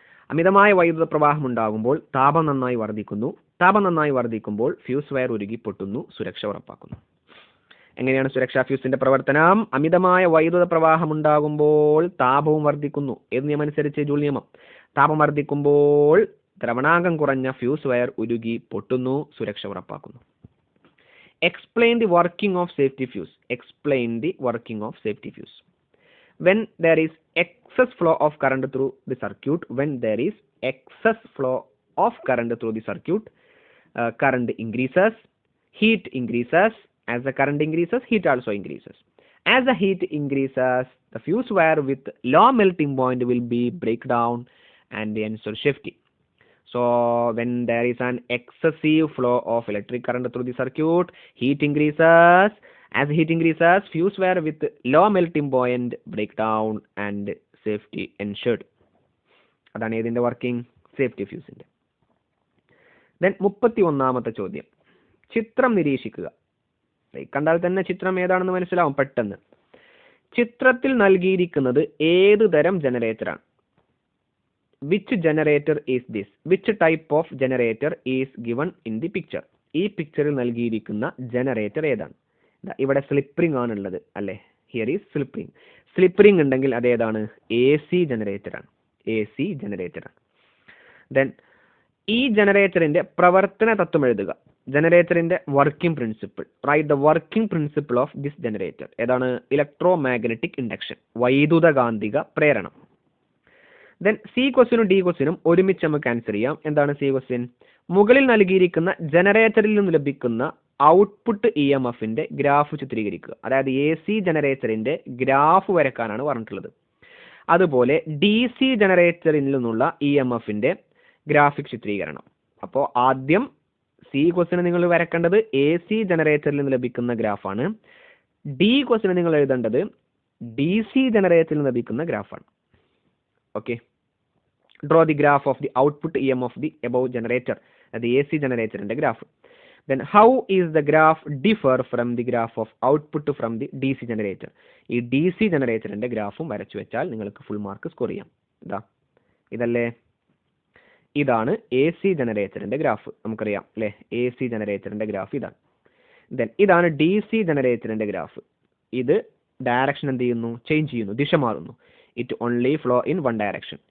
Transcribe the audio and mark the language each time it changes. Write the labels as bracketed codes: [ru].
[ml] അമിതമായ വൈദ്യുത പ്രവാഹം ഉണ്ടാകുമ്പോൾ താപം നന്നായി വർദ്ധിക്കുന്നു. താപം നന്നായി വർദ്ധിക്കുമ്പോൾ ഫ്യൂസ് വയർ ഉരുകി പൊട്ടുന്നു, സുരക്ഷ ഉറപ്പാക്കുന്നു. എങ്ങനെയാണ് സുരക്ഷാ ഫ്യൂസിന്റെ പ്രവർത്തനം? അമിതമായ വൈദ്യുത പ്രവാഹം ഉണ്ടാകുമ്പോൾ താപവും വർദ്ധിക്കുന്നു. ഏത് നിയമം അനുസരിച്ച്? ജൂൾ നിയമം. താപം വർദ്ധിക്കുമ്പോൾ ദ്രവണാങ്കം കുറഞ്ഞ ഫ്യൂസ് വയർ ഉരുകി പൊട്ടുന്നു, സുരക്ഷ ഉറപ്പാക്കുന്നു. [en] Explain the working of safety fuse. Explain the working of safety fuse. When there is excess flow of current through the circuit, when there is excess flow of current through the circuit, current increases, heat increases. As the current increases, heat also increases. As the heat increases, the fuse wire with low melting point will be break down and ensure safety. So when there is an excessive flow of electric current through the circuit, heat increases. As heat increases, fuse wire with low melting point break down and safety ensured. [ml] അതാണ് ഏതിന്റെ working? Safety ഫ്യൂസിന്റെ. Then 31ാമത്തെ ചോദ്യം, ചിത്രം നിരീക്ഷിക്കുക. കണ്ടാൽ തന്നെ ചിത്രം ഏതാണെന്ന് മനസ്സിലാവും പെട്ടെന്ന്. ചിത്രത്തിൽ നൽകിയിരിക്കുന്നത് ഏത് തരം ജനറേറ്ററാണ്? [en] Which generator is this? Which type of generator is given in the picture? [ml] ഈ പിക്ചറിൽ നൽകിയിരിക്കുന്ന ജനറേറ്റർ ഏതാണ്? ഇവിടെ സ്ലിപ്പ് ആണുള്ളത് അല്ലേ? [en] here is [ml] സ്ലിപ്പ് റിംഗ് ഉണ്ടെങ്കിൽ അതേതാണ്? AC ജനറേറ്റർ ആണ്. AC ജനറേറ്റർ ആണ്. ദെൻ ഈ ജനറേറ്ററിന്റെ പ്രവർത്തന തത്വം എഴുതുക. ജനറേറ്ററിന്റെ working principle. [en] Write the working principle of this generator. [ml] ഏതാണ്? ഇലക്ട്രോ മാഗ്നറ്റിക് ഇൻഡക്ഷൻ, വൈദ്യുതകാന്തിക പ്രേരണം. ദെൻ സി ക്വസ്റ്റിനും ഡി ക്വസ്റ്റിനും ഒരുമിച്ച് നമുക്ക് ആൻസർ ചെയ്യാം. എന്താണ് സി ക്വസ്റ്റ്യൻ? മുകളിൽ നൽകിയിരിക്കുന്ന ജനറേറ്ററിൽ നിന്ന് ലഭിക്കുന്ന ഔട്ട്പുട്ട് EMFന്റെ ഗ്രാഫ് ചിത്രീകരിക്കുക. അതായത് AC ജനറേറ്ററിന്റെ ഗ്രാഫ് വരക്കാനാണ് പറഞ്ഞിട്ടുള്ളത്. അതുപോലെ DC ജനറേറ്ററിൽ നിന്നുള്ള EMFന്റെ ഗ്രാഫിക് ചിത്രീകരണം. അപ്പോൾ ആദ്യം സി ക്വസ്റ്റിന് നിങ്ങൾ വരക്കേണ്ടത് AC ജനറേറ്ററിൽ നിന്ന് ലഭിക്കുന്ന ഗ്രാഫാണ്. ഡി ക്വസ്റ്റിന് നിങ്ങൾ എഴുതേണ്ടത് DC ജനറേറ്ററിൽ നിന്ന് ലഭിക്കുന്ന ഗ്രാഫാണ്. [en] Okay, draw the graph of the output EMF of the above generator, the AC generator in the graph. Then how is the graph differ from the graph of output from the DC generator? [ml] ഈ DC generator ന്റെ ഗ്രാഫും വരച്ചു വെച്ചാൽ നിങ്ങൾക്ക് full mark score ചെയ്യാം. ഇതല്ലേ, ഇതാണ് AC ജനറേറ്ററിന്റെ graph. നമുക്കറിയാം അല്ലേ, AC ജനറേറ്ററിന്റെ ഗ്രാഫ് ഇതാണ്. ദെൻ ഇതാണ് DC ജനറേറ്ററിന്റെ ഗ്രാഫ്. ഇത് ഡയറക്ഷൻ എന്ത് ചെയ്യുന്നു? ചേഞ്ച് ചെയ്യുന്നു, ദിശ മാറുന്നു. [en] It only flow in one direction.